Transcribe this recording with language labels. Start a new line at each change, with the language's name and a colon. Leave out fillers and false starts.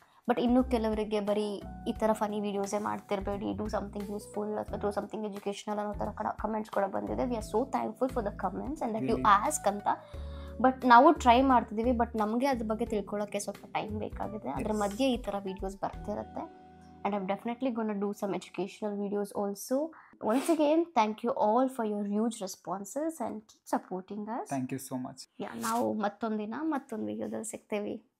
Kannada: But ಇನ್ನೂ ಕೆಲವರಿಗೆ ಬರೀ ಈ ಥರ ಫನಿ ವೀಡಿಯೋಸೇ ಮಾಡ್ತಿರಬೇಡಿ,
English: do something useful
Kannada: ಅಥವಾ
English: do something educational
Kannada: ಅನ್ನೋ ಥರ ಕಮೆಂಟ್ಸ್ ಕೂಡ ಬಂದಿದೆ.
English: we are so thankful for the comments and that you ask
Kannada: ಅಂತ. ಬಟ್ ನಾವು ಟ್ರೈ ಮಾಡ್ತಿದ್ದೀವಿ, ಬಟ್ ನಮಗೆ ಅದ್ರ ಬಗ್ಗೆ ತಿಳ್ಕೊಳ್ಳೋಕ್ಕೆ ಸ್ವಲ್ಪ ಟೈಮ್ ಬೇಕಾಗಿದೆ. ಅದ್ರ ಮಧ್ಯೆ ಈ ಥರ videos ಬರ್ತಿರುತ್ತೆ.
English: And I'm definitely going to do some educational videos also. Once again, thank you all for your huge responses and keep supporting us. Thank you so much.
Kannada: Yeah, ನಾವು ಮತ್ತೊಂದು ದಿನ ಮತ್ತೊಂದು ವಿಡಿಯೋದಲ್ಲಿ ಸಿಗ್ತೇವೆ.